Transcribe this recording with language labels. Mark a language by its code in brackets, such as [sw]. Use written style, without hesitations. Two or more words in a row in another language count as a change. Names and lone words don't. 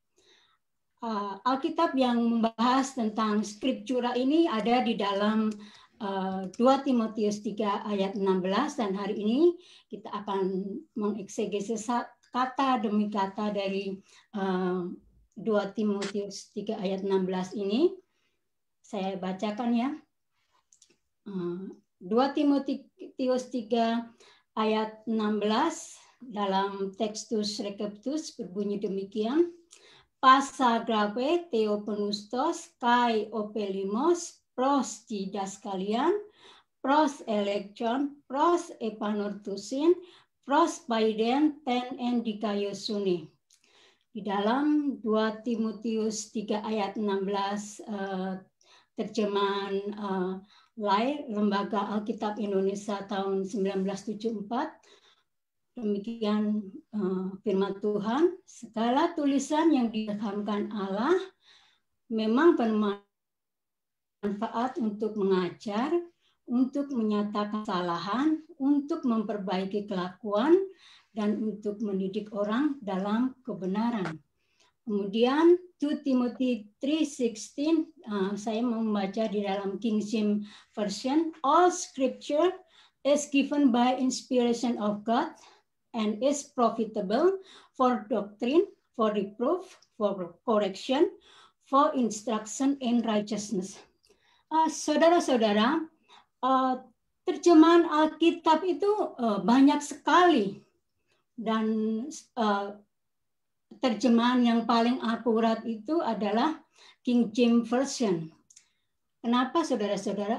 [id] Alkitab yang membahas tentang Scriptura ini ada di dalam 2 Timotius 3 ayat 16, dan hari ini kita akan mengeksegesis kata demi kata dari 2 Timotius 3 ayat 16 ini. Saya bacakan ya. 2 Timotius 3 ayat 16 dalam Textus Receptus berbunyi demikian. [el] πᾶσα γραφὴ θεόπνευστος καὶ ὠφέλιμος πρὸς διδασκαλίαν, πρὸς ἔλεγχον, πρὸς ἐπανόρθωσιν, πρὸς παιδείαν τὴν ἐν δικαιοσύνῃ. [id] Di dalam 2 Timotius 3 ayat 16 terjemahan Lai Lembaga Alkitab Indonesia tahun 1974, demikian firman Tuhan, segala tulisan yang diilhamkan Allah memang bermanfaat untuk mengajar, untuk menyatakan kesalahan, untuk memperbaiki kelakuan, dan untuk mendidik orang dalam kebenaran. [en] Kemudian 2 Timothy 3:16, [id] saya membaca di dalam [en] King James Version, all scripture is given by inspiration of God and is profitable for doctrine, for reproof, for correction, for instruction in righteousness. [id] Saudara-saudara, terjemahan Alkitab itu banyak sekali. Dan terjemahan yang paling akurat itu adalah King James Version. Kenapa, saudara-saudara?